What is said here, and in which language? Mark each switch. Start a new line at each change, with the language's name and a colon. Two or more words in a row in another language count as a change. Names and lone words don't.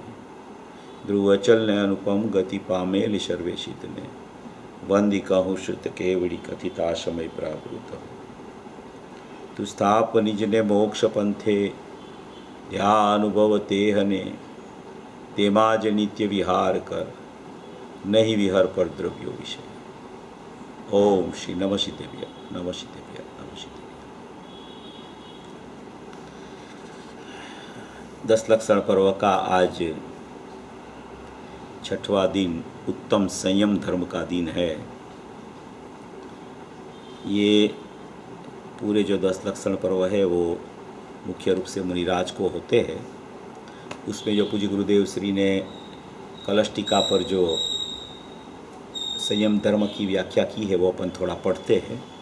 Gujarati: ધ્રુવ અચલને અનુપમ ગતિ પામેલ સર્વેશિતને, વંદી કહું શ્રુત કેવડી કથિતા સમય પ્રાવૃત। તું સ્થાપ નિજને મોક્ષ પંથે, ધ્યા અનુભવ તેહને, તેમાં જ નિત્ય વિહાર કર, નહીં વિહર પર દ્રવ્યો વિશે।
Sanskrit: ओम श्री नमः शितेभ्य नमः शितेभ्य नमः शितेभ्य।
Hindi: 10 लक्षण पर्व का आज 6वां दिन उत्तम संयम धर्म का दिन है। ये पूरे जो 10 लक्षण पर्व है वो मुख्य रूप से मुनिराज को होते हैं। उसमें जो पूज्य गुरुदेव श्री ने कलश टीका पर जो संयम धर्म की व्याख्या की है वो अपन थोड़ा पढ़ते हैं।